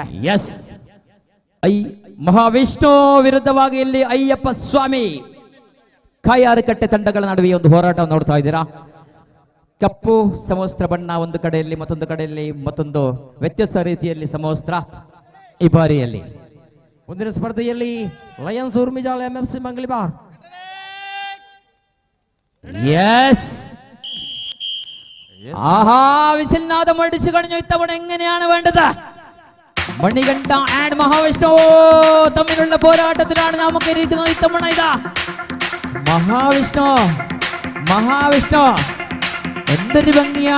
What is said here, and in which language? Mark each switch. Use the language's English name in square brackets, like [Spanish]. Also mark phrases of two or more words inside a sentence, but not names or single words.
[Kannada] ಎಸ್, ಮಹಾವಿಷ್ಣು ವಿರುದ್ಧವಾಗಿ ಇಲ್ಲಿ ಅಯ್ಯಪ್ಪ ಸ್ವಾಮಿ ಕಾಯಾರಕಟ್ಟೆ ತಂಡಗಳ ನಡುವೆ ಒಂದು ಹೋರಾಟವನ್ನು ನೋಡ್ತಾ ಇದ್ದೀರಾ. ಕಪ್ಪು ಸಮವಸ್ತ್ರ ಬಣ್ಣ ಒಂದು ಕಡೆಯಲ್ಲಿ, ಮತ್ತೊಂದು ಕಡೆಯಲ್ಲಿ ಮತ್ತೊಂದು ವ್ಯತ್ಯಾಸ ರೀತಿಯಲ್ಲಿ ಸಮವಸ್ತ್ರ ಈ ಬಾರಿಯಲ್ಲಿ. ಮುಂದಿನ ಸ್ಪರ್ಧೆಯಲ್ಲಿ ಲಯನ್ಸ್ ಉರ್ಮಿಜಾಲ್ MFC ಮಂಗಲಿಬಾರ್. [Malayalam] യെസ് ആഹാ വിസിൽനാഥം അടിച്ചു കഴിഞ്ഞു. ഇത്തവണ എങ്ങനെയാണ് വേണ്ടത്? മണികണ്ഠ ആൻഡ് മഹാവിഷ്ണു തമ്മിലുള്ള പോരാട്ടത്തിലാണ് നമുക്ക് ഇരിക്കുന്നത്. ഇത്തവണ ഇതാ മഹാവിഷ്ണു എന്തൊരു ഭംഗിയാണ്.